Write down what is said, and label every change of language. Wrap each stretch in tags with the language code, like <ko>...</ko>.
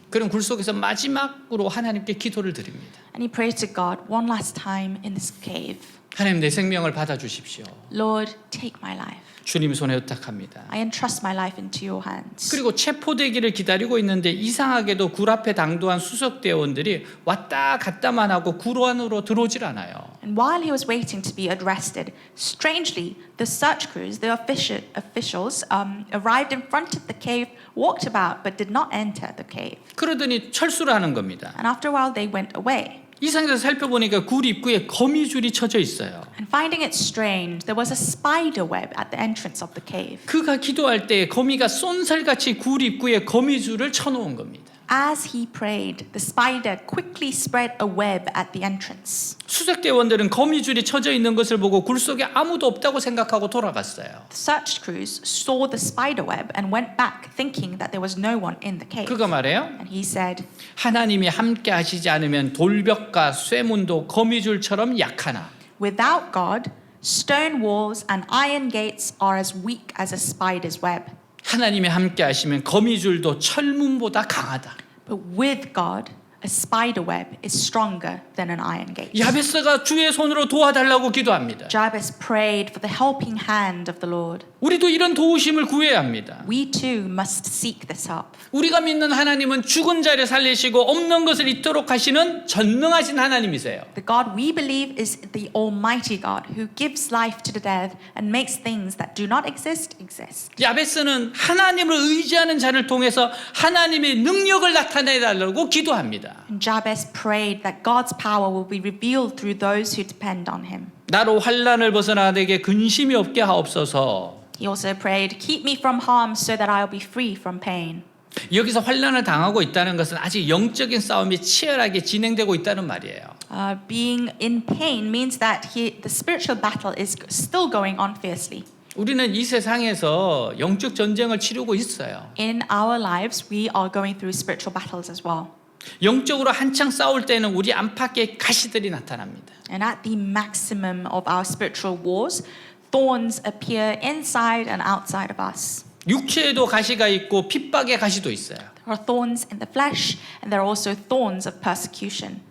<ko>그럼 굴 속에서 마지막으로 하나님께 기도를 드립니다.</ko> <en>And he prayed to God one last time in this cave.</en> <ko>하나님, 내 생명을 받아주십시오.</ko> <en>Lord, take my life.</en> <ko>주님 손에 의탁합니다.</ko> <en>I entrust my life into your hands.</en> <ko>그리고 체포되기를 기다리고 있는데 이상하게도 굴 앞에 당도한 수석대원들이 왔다 갔다만 하고 굴 안으로 들어오질 않아요.</ko> <en>And while he was waiting to be arrested, strangely, the search crews, the officials, arrived in front of the cave, walked about, but did not enter the cave.</en> <ko>그러더니 철수를 하는 겁니다.</ko> <en>And after a while, they went away.</en> <ko>이 상태에서 살펴보니까 굴 입구에 거미줄이 쳐져 있어요.</ko> <en>And finding it strange, there was a spider web at the entrance of the cave.</en> <ko>그가 기도할 때 거미가 쏜살같이 굴 입구에 거미줄을 쳐놓은 겁니다.</ko> <en>As he prayed, the spider quickly spread a web at the entrance.</en> <ko>수색대원들은 거미줄이 쳐져 있는 것을 보고 굴 속에 아무도 없다고 생각하고 돌아갔어요.</ko> <en>The search crews saw the spider web and went back thinking that there was no one in the cave.</en> <ko>그가 말해요.</ko> <en>And he said,</en> <ko>하나님이 함께 하시지 않으면 돌벽과 쇠문도 거미줄처럼 약하나.</ko> <en>without God, stone walls and iron gates are as weak as a spider's web.</en> <ko>하나님이 함께 하시면 거미줄도 철문보다 강하다.</ko> <en>But with God, a spider web is stronger than an iron gate.</en> <ko>야베스가 주의 손으로 도와달라고 기도합니다.</ko> <en>Jabez prayed for the helping hand of the Lord.</en> <ko>우리도 이런 도우심을 구해야 합니다.</ko> <en>We too must seek this help.</en> <ko>우리가 믿는 하나님은 죽은 자를 살리시고 없는 것을 있도록 하시는 전능하신 하나님이세요.</ko> <en>The God we believe is the Almighty God who gives life to the dead and makes things that do not exist exist.</en> <ko>야베스는 하나님을 의지하는 자를 통해서 하나님의 능력을 나타내달라고 기도합니다.</ko> <en>And Jabez prayed that God's power will be revealed through those who depend on him.</en> <ko>나로 환난을 벗어나 내게 근심이 없게 하옵소서.</ko> <en>He also prayed, keep me from harm so that I'll be free from pain.</en> <ko>여기서 환난을 당하고 있다는 것은 아직 영적인 싸움이 치열하게 진행되고 있다는 말이에요.</ko> <en>Being in pain means that the spiritual battle is still going on fiercely.</en> <ko>우리는 이 세상에서 영적 전쟁을 치르고 있어요.</ko> <en>In our lives, we are going through spiritual battles as well.</en> <ko>영적으로 한창 싸울 때는 우리 안팎에 가시들이 나타납니다.</ko> <en>And at the maximum of our spiritual wars, thorns appear inside and outside of us.</en> <ko>육체에도 가시가 있고 핍박의 가시도 있어요.</ko> <en>There are thorns in the flesh, and there are also thorns of persecution.</en>